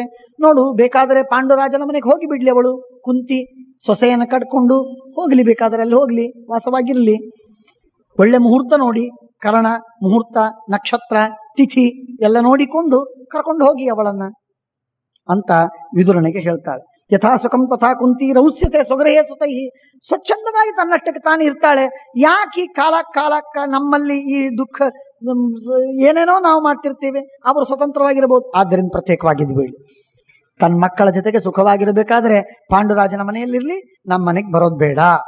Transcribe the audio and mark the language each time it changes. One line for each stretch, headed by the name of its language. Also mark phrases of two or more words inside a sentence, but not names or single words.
Kannada: ನೋಡು, ಬೇಕಾದರೆ ಪಾಂಡುರಾಜನ ಮನೆಗೆ ಹೋಗಿ ಬಿಡ್ಲಿ ಅವಳು ಕುಂತಿ, ಸೊಸೆಯನ್ನು ಕಟ್ಕೊಂಡು ಹೋಗ್ಲಿ, ಬೇಕಾದರೆ ಅಲ್ಲಿ ಹೋಗ್ಲಿ, ವಾಸವಾಗಿರ್ಲಿ. ಒಳ್ಳೆ ಮುಹೂರ್ತ ನೋಡಿ, ಕರಣ ಮುಹೂರ್ತ, ನಕ್ಷತ್ರ, ತಿಥಿ ಎಲ್ಲ ನೋಡಿಕೊಂಡು ಕರ್ಕೊಂಡು ಹೋಗಿ ಅವಳನ್ನ ಅಂತ ವಿದುರನಿಗೆ ಹೇಳ್ತಾಳೆ.
Sanskrit: ಯಥಾ ಸುಖಂ ತಥಾ ಕುಂತಿ ರೌಸ್ಯತೆ ಸ್ವಗೃಹೇ ಸುತೈ.
Kannada: ಸ್ವಚ್ಛಂದವಾಗಿ ತನ್ನಷ್ಟಕ್ಕೆ ತಾನು ಇರ್ತಾಳೆ. ಯಾಕೆ ಕಾಲಕ್ಕ ನಮ್ಮಲ್ಲಿ ಈ ದುಃಖ ಏನೇನೋ ನಾವು ಮಾಡ್ತಿರ್ತೀವಿ, ಅವರು ಸ್ವತಂತ್ರವಾಗಿರಬಹುದು. ಆದ್ದರಿಂದ ಪ್ರತ್ಯೇಕವಾಗಿದ್ಬೇಡಿ. ತನ್ನ ಮಕ್ಕಳ ಜೊತೆಗೆ ಸುಖವಾಗಿರಬೇಕಾದ್ರೆ ಪಾಂಡುರಾಜನ ಮನೆಯಲ್ಲಿರ್ಲಿ, ನಮ್ಮ ಮನೆಗೆ ಬರೋದು ಬೇಡ.